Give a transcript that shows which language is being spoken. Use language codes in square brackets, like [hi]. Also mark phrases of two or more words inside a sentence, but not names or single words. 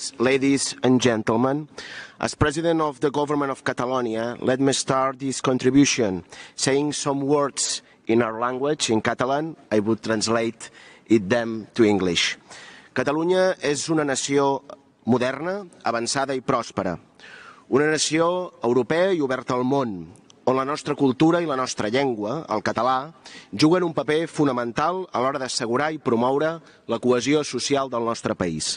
[en] colleagues, ladies and gentlemen, as President of the Government of Catalonia, let me start this contribution saying some words in our language, in Catalan. I would translate them to English. [ca] Catalunya és una nació moderna, avançada i pròspera. Una nació europea i oberta al món, on la nostra cultura i la nostra llengua, el català, juguen un paper fonamental a l'hora d'assegurar i promoure la cohesió social del nostre país.